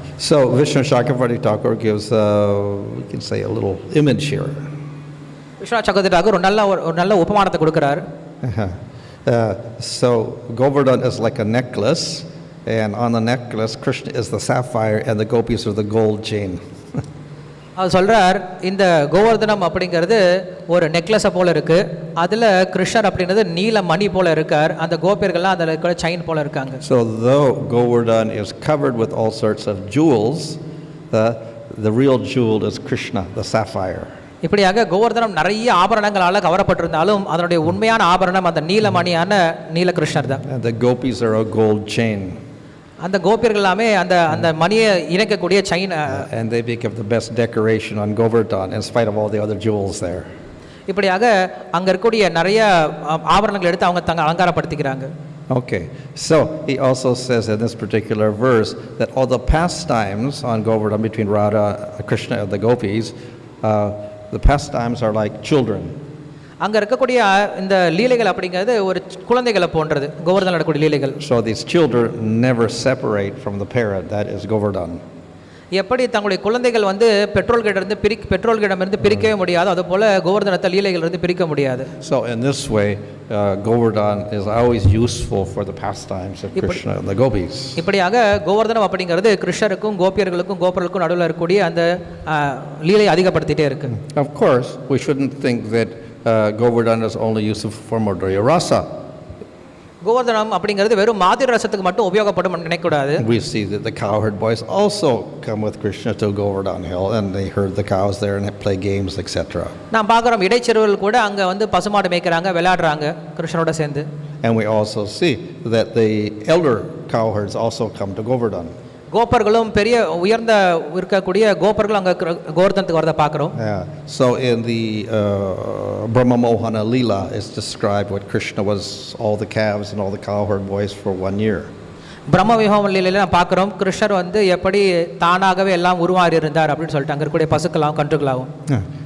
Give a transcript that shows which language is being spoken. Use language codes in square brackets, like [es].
[en] So Vishnu Chakravarti Thakur gives, we can say, a little image here. [ta] Viswanath சக்கரவர்த்தி டாகூர் ஒரு நல்ல உபமானத்தை கொடுக்கிறார். [en] So Govardhan is like a necklace, and on the necklace Krishna is the sapphire and the gopis are the gold chain. [ta] அவர் சொல்கிறார் இந்த கோவர்தனம் அப்படிங்கிறது ஒரு நெக்லஸை போல் இருக்குது, அதில் கிருஷ்ணர் அப்படிங்கிறது நீல மணி போல் இருக்கார், அந்த கோபியர்கள்லாம் அதில் இருக்கிற செயின் போல் இருக்காங்க. [en] So though Govardhan is covered with all sorts of jewels, the real jewel is Krishna, the sapphire. [ta] இப்படியாக கோவர்தனம் நிறைய ஆபரணங்களால் கவரப்பட்டிருந்தாலும் அதனுடைய உண்மையான ஆபரணம் அந்த நீலமணியான நீலகிருஷ்ணர் தான். [en] And the gopis are a gold chain. [ta] அந்த கோபியர்கள் எல்லாமே அந்த மணியை இணைக்கக்கூடிய chain. [en] And they become the best decoration on Govardhan in spite of all the other jewels there. [ta] இப்படியாக அங்க இருக்கக்கூடிய நிறைய ஆபரணங்கள் எடுத்து அவங்க தங்க அலங்காரப்படுத்திக்கிறாங்க. [en] Okay, so he also says in this particular verse that all the pastimes on Govardhan between Radha, Krishna and the gopis, the pastimes are like children. [ta] அங்கே இருக்கக்கூடிய இந்த லீலைகள் அப்படிங்கிறது ஒரு குழந்தைகளை போன்றது கோவர்தனில் நடக்கக்கூடிய லீலைகள். [en] So these children never separate from the parent, that is Govardhan. [ta] எப்படி தங்களுடைய குழந்தைகள் வந்து பெற்றோர்களிடமிருந்து பிரிக்கவே முடியாது, அதுபோல கோவர்தனத்தை லீலைகள் இருந்து பிரிக்க முடியாது. [en] So in this way, Govardhan is always useful for the pastimes of Krishna and the gopis. [ta] இப்படியாக கோவர்தனம் அப்படிங்கிறது கிருஷ்ணருக்கும் கோபர்களுக்கும் நடுவில் இருக்கக்கூடிய அந்த லீலை அதிகப்படுத்திட்டே இருக்கு. [en] Of course, we shouldn't think that Govardhan is only useful for Madhurya rasa. [ta] Govardhanam அப்படிங்கிறது வெறும் மாதிரி ரசத்துக்கு மட்டும் உபயோகப்படும் நினைக்கக்கூடாது. [en] We see that the cowherd boys also come with Krishna to Govardhan hill and they herd the cows there and play games, etc. [ta] நாம் பார்க்குறோம் இடைச்செருவில் கூட அங்கே வந்து பசுமாடு மேய்க்கிறாங்க, விளையாடுறாங்க கிருஷ்ணனோட சேர்ந்து. [en] And we also see that the elder cowherds also come to Govardhan. [ta] கோபர்களும் பெரிய உயர்ந்த இருக்கக்கூடிய கோபர்கள் அங்கே கோவர்தனத்துக்கு வரதை பார்க்குறோம். [en] So in the Brahma Mohana Leela is described what Krishna was all the calves and all the cowherd boys for 1 year. [ta] பிரம்ம விஹோம லீலையில நான் பார்க்குறோம் கிருஷ்ணர் வந்து எப்படி தானாகவே எல்லாம் உருமாறி இருந்தார் அப்படின்னு சொல்லிட்டு அங்கே இருக்கக்கூடிய பசுக்களாகவும் கன்றுகளாகவும்.